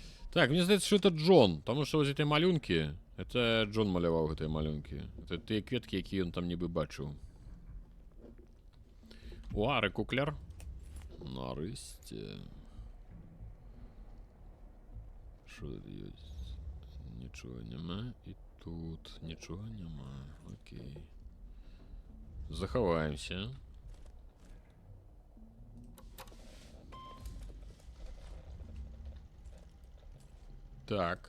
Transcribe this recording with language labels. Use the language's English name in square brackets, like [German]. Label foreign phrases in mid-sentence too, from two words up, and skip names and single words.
[Belarusian] Так, мне здаецца, [Russian] что это Джон, потому что вот эти малюнки, это [Belarusian] Джон маляваў гэтыя малюнки. Это тыя кветкі, якія ён там нібы бачыў. О, рэкукляр. Нарэшце. [Russian] Что тут есть? Ничего нема. И тут ничего нема. Окей. [Belarusian] Захаваемся. Так.